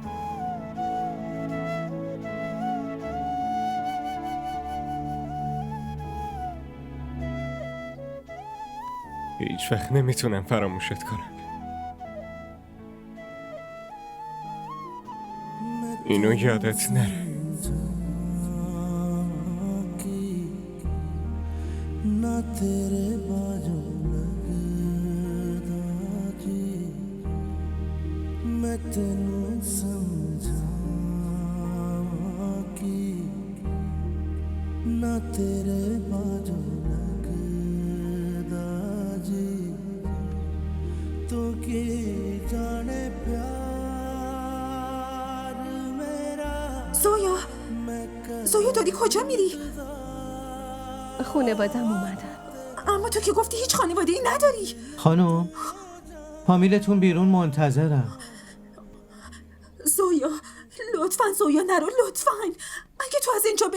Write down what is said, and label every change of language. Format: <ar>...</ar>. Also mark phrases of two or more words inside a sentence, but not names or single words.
<fa>هیچ وقت نمیتونم فراموشت کنم. اینو یادت نره.</fa> <pa>ਤੇਰੇ ਬਾਜੂ ਲਗਦਾ ਜੀ ਮੈਂ ਤੈਨੂੰ ਸਮਝਾਵਾਂ ਕਿ ਨਾ ਤੇਰੇ ਬਾਜੂ ਲਗਦਾ ਜੀ ਤੂ ਕੀ ਜਾਣੇ ਪਿਆਰ ਮੇਰਾ</pa> <fa>زویا</fa> <pa>मैं</pa> <fa>زویا داری کجا میری؟ خانوادم اومدن. اما تو که گفتی هیچ خانواده‌ای نداری. خانم فامیلتون بیرون منتظرم. زویا لطفاً زویا نرو لطفاً. اگه تو از اینجا بری</fa>